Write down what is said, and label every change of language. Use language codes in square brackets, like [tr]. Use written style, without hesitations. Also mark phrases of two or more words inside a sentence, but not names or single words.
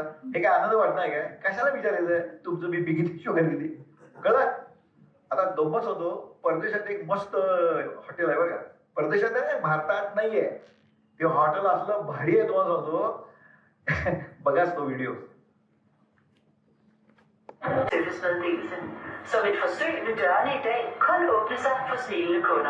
[mr] हे काय आनंद वाटणार काय? कशाला विचारायचं तुमचं BP किती, शुगर किती? कळलं? आता गंमत होतो, परदेशात एक मस्त हॉटेल आहे बरं का. परदेशात आहे, भारतात नाहीये. ते हॉटेल असलं भारी आहे तुम्हाला सांगतो. बघाच तो व्हिडिओ. [da] Servicemeddelelsen. Som et forsøg vil dørene i dag kun åbne sig for smilende kunder.